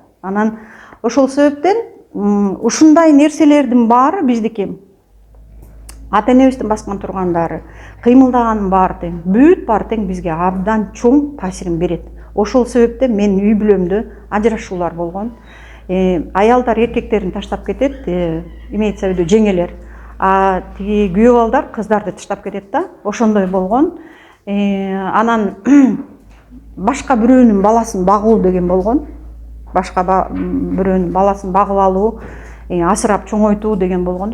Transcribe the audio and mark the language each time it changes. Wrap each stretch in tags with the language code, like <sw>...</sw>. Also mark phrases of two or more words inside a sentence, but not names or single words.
<ky>Анан ошол себептен ушундай нерселердин баары биздики ата энебиздин баскан тургандары, кыймылдаганын баары тең, бүт баары тең бизге абдан чоң таасирин берет. Ошол себептен мен үй бүлөмдө ажырашуулар болгон. Аялдар эркектерин таштап кетет,</ky> <ru>имеется в виду жеңелер.</ru> <ky>Тиги күйөө балдар кыздарды таштап кетет да. Ошондой болгон. Анан башка бирөөнүн баласын багуу деген болгон. Башка бирөөнүн баласын багып алуу, асырап чоңойтуу деген болгон.</ky>